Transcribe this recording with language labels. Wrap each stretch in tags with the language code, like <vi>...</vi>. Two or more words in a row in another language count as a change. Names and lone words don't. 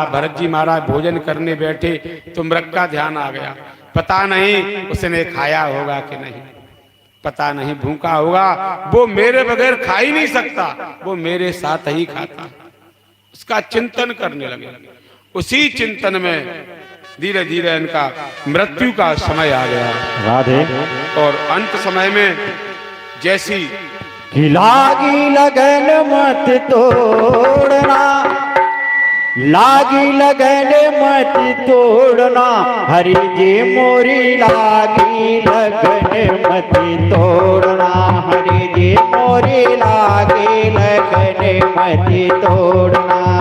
<hi>भरत जी महाराज भोजन करने बैठे तो मृग का ध्यान आ गया, पता नहीं उसने खाया होगा कि नहीं, पता नहीं भूखा होगा, वो मेरे बगैर खा ही नहीं सकता, वो मेरे साथ ही खाता। उसका चिंतन करने लगे। उसी चिंतन में धीरे धीरे इनका मृत्यु का समय आ गया। राधे। और अंत समय में जैसी लागी लगन मत तोड़ना, लागी लगन मत तोड़ना, हरि जी मोरी लागी लगन मत तोड़ना, हरि जी मोरी लागी लगन मत तोड़ना।</hi>